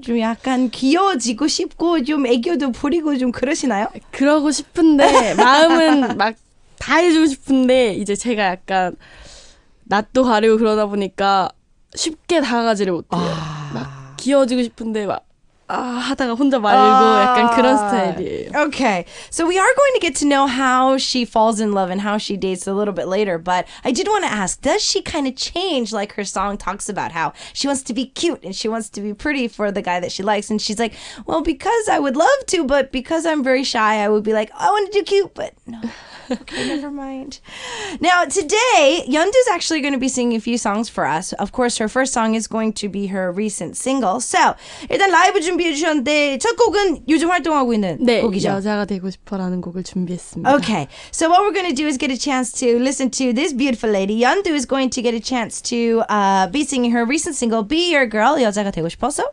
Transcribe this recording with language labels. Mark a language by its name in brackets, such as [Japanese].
[Korean] 좀 약간 귀여워지고 싶고 좀 애교도 부리고 좀 그러시나요? 그러고 싶은데 마음은 막 다 해주고 싶은데 이제 제가 약간 낯도 가리고 그러다 보니까 쉽게 다가가지를 못해요. 막 귀여워지고 싶은데 막 하다가 혼자 말고 약간 그런 스타일이에요. [English] Okay, so we are going to get to know how she falls in love and how she dates a little bit later, but I did want to ask, does she kind of change, like her song talks about how she wants to be cute and she wants to be pretty for the guy that she likes, and she's like, well, because I would love to, but because I'm very shy, I would be like, I want to do cute, but no. Okay, never mind. Now, today, Yeondu's actually going to be singing a few songs for us. Of course, her first song is going to be her recent single. [Korean] So, 일단 라이브 준비해 주셨는데 첫 곡은 요즘 활동하고 있는 곡이죠? 여자가 되고 싶어라는 곡을 준비했습니다. [English] Okay, so what we're going to do is get a chance to listen to this beautiful lady. Yeondu is going to get a chance to be singing her recent single, Be Your Girl, 여자가 되고 싶어서.